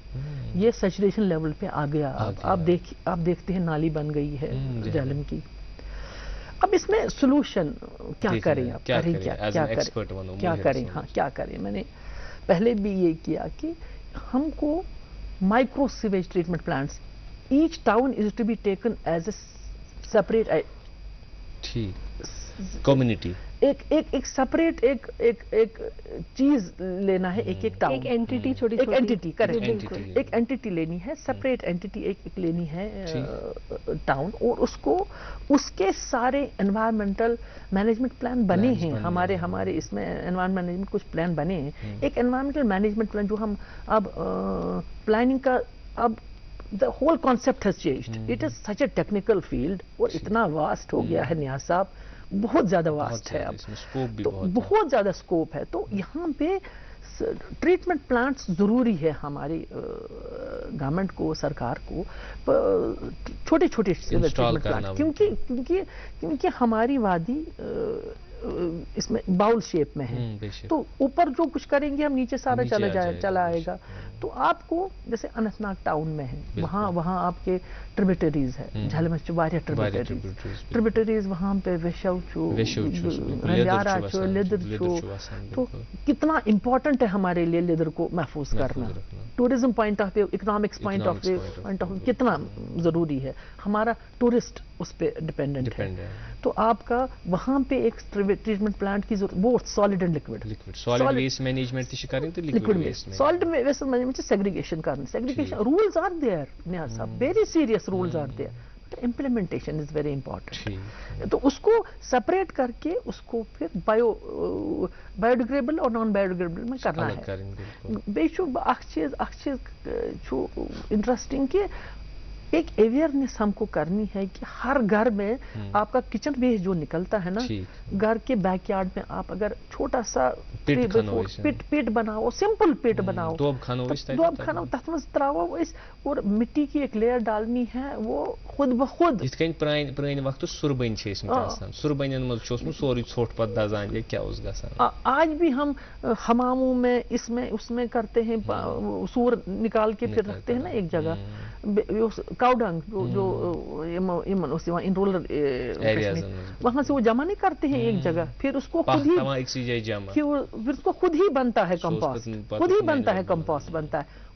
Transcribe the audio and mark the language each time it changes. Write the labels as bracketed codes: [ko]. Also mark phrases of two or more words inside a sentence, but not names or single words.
[ur] یہ سیچوریشن لیول پہ آ گیا. آپ دیکھتے ہیں نالی بن گئی ہے جہلم کی. اب اس میں سولوشن کیا کریں؟ آپ کریں کیا کریں؟ ہاں کیا کریں؟ میں نے پہلے بھی یہ کیا کہ ہم کو [en] micro sewage treatment plants, each town is to be taken as a separate کمیونٹی، [ur] ایک سپریٹ ایک چیز لینا ہے، ایک ٹاؤن، ایک اینٹیٹی، چھوٹی ایک اینٹیٹی، کریکٹ، ایک اینٹیٹی لینی ہے، [en] separate entity [ur] ایک لینی ہے ٹاؤن. اور اس کے سارے [en] environmental management plan [ur] بنے ہیں. ہمارے اس میں [en] environment management [ur] کچھ پلان بنے ہیں. ایک [en] environmental management plan [ur] جو ہم اب پلاننگ کا، اب [en] the whole concept has changed. It is such a technical field [ur] اور اتنا واسٹ ہو گیا ہے نیاز صاحب، بہت زیادہ واسٹ ہے. اب تو بہت زیادہ اسکوپ ہے. تو یہاں پہ [en] treatment plants [ur] ضروری ہے ہماری گورنمنٹ کو، سرکار کو، چھوٹے [en] treatment plant, [ur] کیونکہ ہماری وادی اس میں [en] bowl shape [ur] میں ہے. تو اوپر جو کچھ کریں گے ہم نیچے سارا چلا آئے گا. تو آپ کو جیسے اننت ناگ ٹاؤن میں ہے، وہاں آپ کے ٹریبیٹریز ہے، جہلم واریاہ ٹریبیٹریز وہاں پہ [ks] رنجارا چھو، لیدر چھو. [ur] تو کتنا امپورٹنٹ ہے ہمارے لیے لیدر کو محفوظ کرنا. [en] tourism point of view, economics point of view [ur] کتنا ضروری ہے. ہمارا ٹورسٹ اس پہ ڈپینڈنٹ ہے. تو آپ کا وہاں پہ ایک [en] treatment plant [ur] کی ضرورت، بہت [en] solid and liquid. solid waste management liquid waste, solid waste management segregation کرنا. segregation rules are there Niaz sahib, very serious rules are there, but implementation is very important. [ur] تو اس کو سپریٹ کر کے اس کو پھر [en] bio degradable [ur] اور [en] non bio degradable [ur] میں کرنا ہے. [ks] بیٚیہِ اکھ چیز چھُ انٹرسٹنگ [ur] کہ ایک اویئرنیس ہم کو کرنی ہے کہ ہر گھر میں آپ کا کچن ویسٹ جو نکلتا ہے نا، گھر کے [en] back yard [ur] میں آپ اگر چھوٹا سا پٹ بناؤ، [en] simple pit [ur] بناؤ، [ks] دوب کھنو، تتھ منٛز تراوو أسۍ، [ur] اور مٹی کی ایک لیئر ڈالنی ہے، وہ خود بخود. [ks] یِتھ کٔنۍ پرٛانہِ وقتہٕ سُربٔنۍ چھِ ٲسمٕتۍ آسان، سُربٔنٮ۪ن منٛز چھُ اوسمُت سورُے ژھوٚٹھ پتہٕ دزان یا کیٛاہ اوس گژھان. [ur] آج بھی ہم حماموں میں اس میں کرتے ہیں، سور نکال کے پھر رکھتے ہیں نا ایک جگہ. [en] cow dung [ur] جو ان رولر وہاں سے وہ جمع نہیں کرتے ہیں ایک جگہ، پھر اس کو خود ہی بنتا ہے کمپوسٹ، خود ہی بنتا ہے کمپوسٹ بنتا ہے.